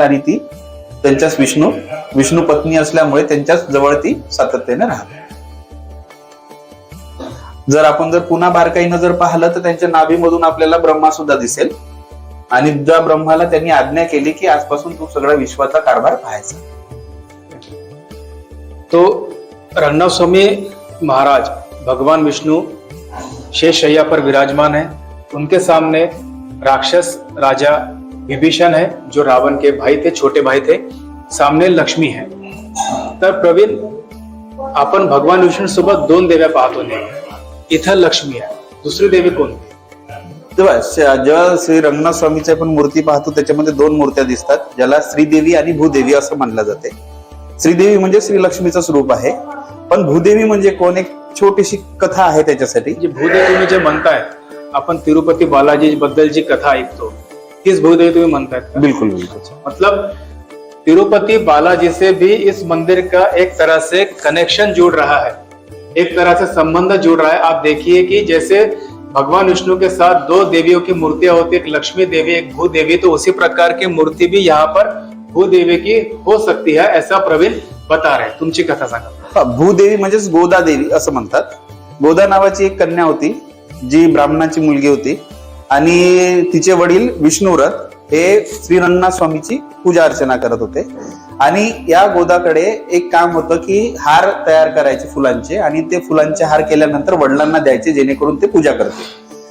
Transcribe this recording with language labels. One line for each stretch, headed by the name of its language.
Marathi: आणि ती त्यांच्याच विष्णू पत्नी असल्यामुळे त्यांच्याच जवळ ती सातत्याने राहते. जर आपण पुन्हा बारकाईनं जर पाहिलं तर त्यांच्या नाभीमधून आपल्याला ब्रह्मा सुद्धा दिसेल. आणि ज्या ब्रह्माला त्यांनी आज्ञा केली की आजपासून तू सगळ्या विश्वाचा कारभार पाहायचा.
Hindi: तो रंगनाथ महाराज भगवान विष्णु शेषशैया पर विराजमान है. उनके सामने राक्षस राजा विभीषण है, जो रावण के भाई थे, छोटे भाई थे. सामने लक्ष्मी है.
Marathi: तर प्रवीण, आपण भगवान विष्णू सोबत 2 देव्या पाहतो नेहमी. इथं लक्ष्मी आहे, दुसरी देवी कोणती. तेव्हा जेव्हा श्री रंगनाथ स्वामीची पण मूर्ती पाहतो त्याच्यामध्ये 2 मूर्त्या दिसतात, ज्याला श्रीदेवी आणि भूदेवी असं म्हणलं जाते. श्रीदेवी म्हणजे श्री लक्ष्मीचं स्वरूप आहे, पण भूदेवी म्हणजे कोण, एक छोटीशी कथा आहे त्याच्यासाठी. जी भूदेवी तुम्ही जे म्हणताय, आपण तिरुपती बालाजी बद्दल जी कथा ऐकतो, तीच भूदेवी तुम्ही म्हणतायत.
Hindi: बिल्कुल बिल्कुल. मतलब तिरुपति बालाजी से भी इस मंदिर का एक तरह से कनेक्शन जुड़ रहा है, एक तरह से संबंध जुड़ रहा है. आप देखिए कि जैसे भगवान विष्णु के साथ 2 देवियों की मूर्तियां होती, एक लक्ष्मी देवी एक भूदेवी, तो उसी प्रकार की मूर्ति भी यहाँ पर भूदेवी की हो सकती है, ऐसा प्रवीण बता रहे.
Marathi: तुमची कथा सांगा. भूदेवी म्हणजेच गोदा देवी असं म्हणतात. गोदा नावाची एक कन्या होती, जी ब्राह्मणाची मुलगी होती. आणि तिचे वडील विष्णुव्रत हे श्री रंगनाथ स्वामीची पूजा अर्चना करत होते. आणि या गोदाकडे एक काम होतं की हार तयार करायचे फुलांचे, आणि ते फुलांचे हार केल्यानंतर वडिलांना द्यायचे, जेणेकरून ते पूजा करते.